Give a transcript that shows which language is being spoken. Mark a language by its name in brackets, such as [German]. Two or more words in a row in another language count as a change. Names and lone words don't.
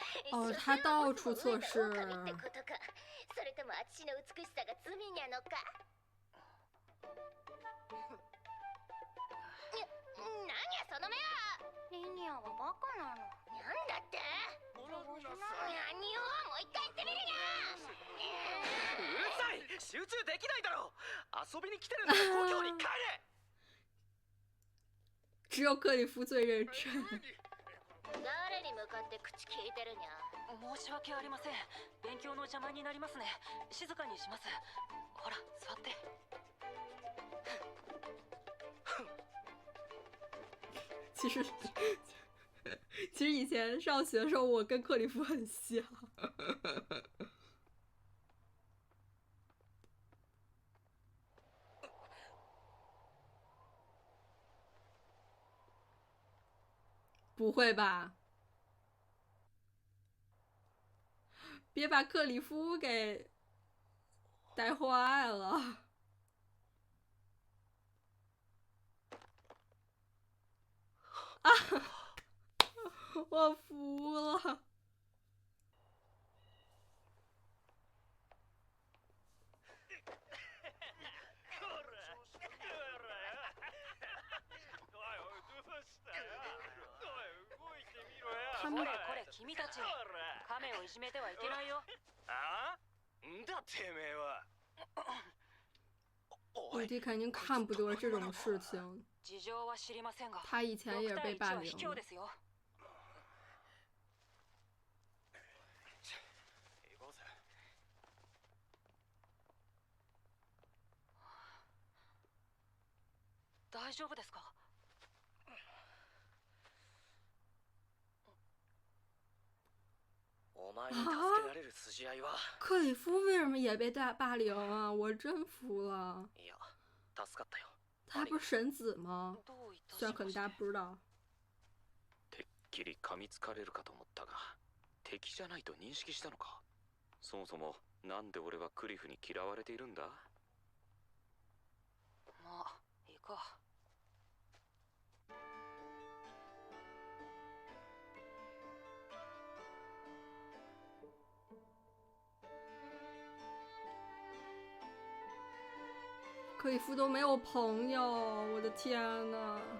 [Chinese] 哦，他到处测试。 [Japanese] それとも私の美しさが罪なのか。何やその目は。リニアはバカなの。なんだって。何よ、もう一回言ってみるにゃ。うるさい、集中できないだろ。遊びに来てるんだ、故郷に帰れ。 [Chinese] 只有克里夫最认真。 [Japanese] 誰に向かって口聞いてるにゃ。申し訳ありません。勉強の邪魔になりますね。静かにします。ほら、座って。 [Chinese] 其实以前上学的时候，我跟克里夫很像。不会吧？别把克里夫给带坏了！啊！我服了。 [Japanese] これこれ、君たち、亀をいじめてはいけないよ。あ？んだてめえは。 [Chinese] 我弟肯定看不得这种事情。 [Japanese] 事情は知りませんが、 [Chinese] 他以前也是被霸凌。 [Japanese] 卑怯ですよ。大丈夫ですか？お前に助けられる筋合いは。 [Chinese] 克里夫为什么也被霸凌啊？我真服了。 [Japanese] いや、助かったよ。 [Chinese] 他不是神子吗？虽然可能大家不知道。 [Japanese] てっきり噛みつかれるかと思ったが、敵じゃないと認識したのか。そもそもなんで俺はクリフに嫌われているんだ？まあ、いいか。 [Chinese] 克里夫都没有朋友，我的天哪！